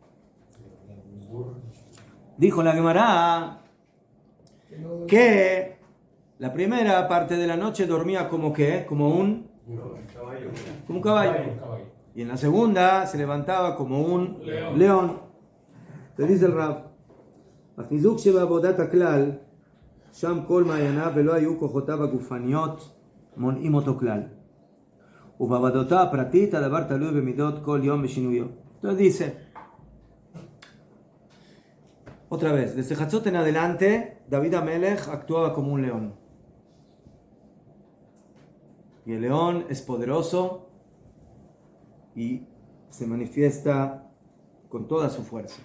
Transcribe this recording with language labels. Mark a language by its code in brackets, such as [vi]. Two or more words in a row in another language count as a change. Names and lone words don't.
[es] Dijo la Gemara que la primera parte de la noche dormía como ¿qué? Como un caballo. Y en la segunda se levantaba como un león. Te dice el Rab, [he] החיזוק שבעבודת הכלל, שם כל מעייניו ולא היו כוחותיו הגופניות מונעים אותו כלל. ובעבודתו הפרטית הדבר תלוי במידות כל יום בשינויו. [es] Entonces dice, otra vez, desde Hatzot en adelante, David Amelech actuaba como un león. Y el león es poderoso y se manifiesta con toda su fuerza.